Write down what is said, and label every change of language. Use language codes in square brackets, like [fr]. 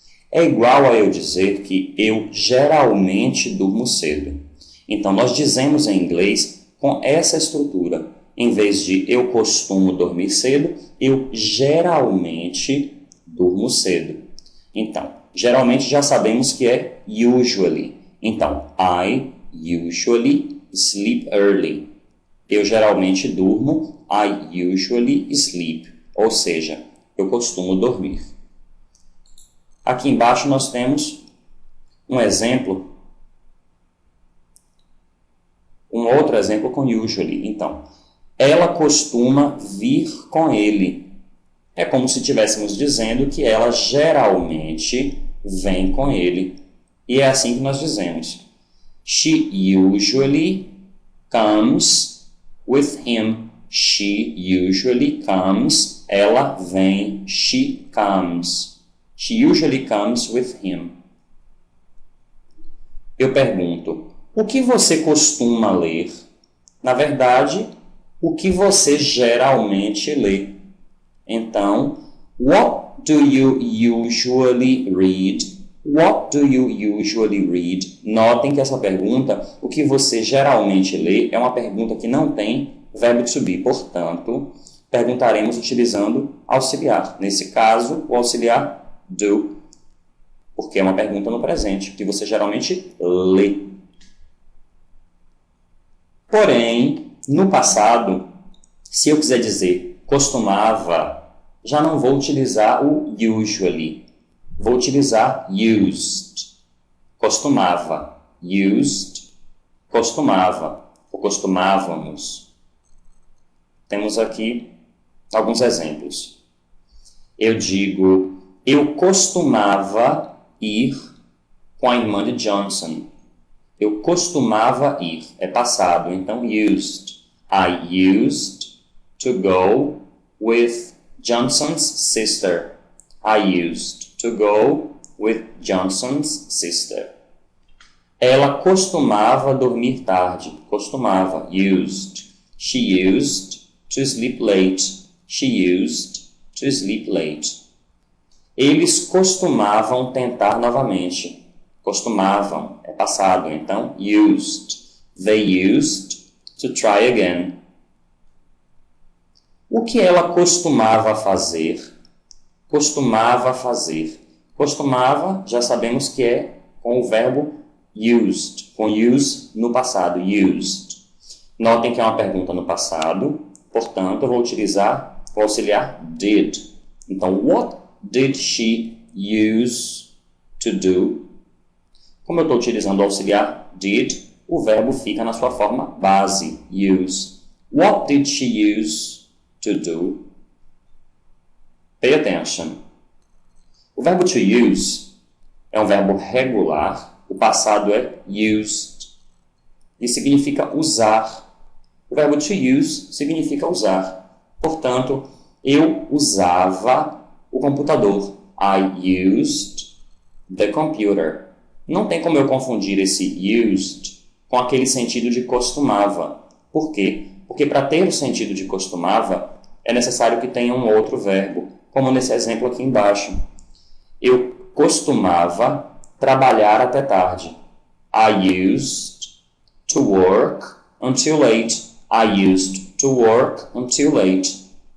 [pt] É igual a eu dizer que eu geralmente durmo cedo. Então, nós dizemos em inglês com essa estrutura. Em vez de eu costumo dormir cedo, eu geralmente durmo cedo. Então, geralmente já sabemos que é usually. [en] Então, I usually sleep early. [pt] Eu geralmente durmo, [en] I usually sleep. [pt] Ou seja, eu costumo dormir. Aqui embaixo nós temos um exemplo, um outro exemplo com usually. Então, ela costuma vir com ele. É como se estivéssemos dizendo que ela geralmente vem com ele. E é assim que nós dizemos. [en] She usually comes with him. She usually comes. [pt] Ela vem. [en] She comes. She usually comes with him. [pt] Eu pergunto, o que você costuma ler? Na verdade, o que você geralmente lê. [en] Então, what do you usually read? What do you usually read? [pt] Notem que essa pergunta, o que você geralmente lê, é uma pergunta que não tem verbo to be. Portanto, perguntaremos utilizando auxiliar. Nesse caso, o auxiliar do, porque é uma pergunta no presente, que você geralmente lê. Porém, no passado, se eu quiser dizer costumava, já não vou utilizar o usually. Vou utilizar used. Costumava. Used. Costumava. Ou costumávamos. Temos aqui alguns exemplos. Eu digo, eu costumava ir com a irmã de Johnson. Eu costumava ir. É passado, então used. [en] I used to go with Johnson's sister. I used to go with Johnson's sister. [pt] Ela costumava dormir tarde. [en] Costumava. Used. She used to sleep late. She used to sleep late. [pt] Eles costumavam tentar novamente. Costumavam. É passado, então [en] used. They used to try again. [pt] O que ela costumava fazer? Costumava fazer. Costumava, já sabemos que é com o verbo used. Com use no passado. Used. Notem que é uma pergunta no passado. Portanto, eu vou utilizar o auxiliar did. [en] Então, what did she use to do? [pt] Como eu estou utilizando o auxiliar did, o verbo fica na sua forma base. Use. [en] What did she use to do? Pay attention. [pt] O verbo to use é um verbo regular. O passado é used. E significa usar. O verbo to use significa usar. Portanto, eu usava o computador. [en] I used the computer. [pt] Não tem como eu confundir esse used com aquele sentido de costumava. Por quê? Porque para ter o sentido de costumava, é necessário que tenha um outro verbo, como nesse exemplo aqui embaixo. Eu costumava trabalhar até tarde. [en] I used to work until late. I used to work until late.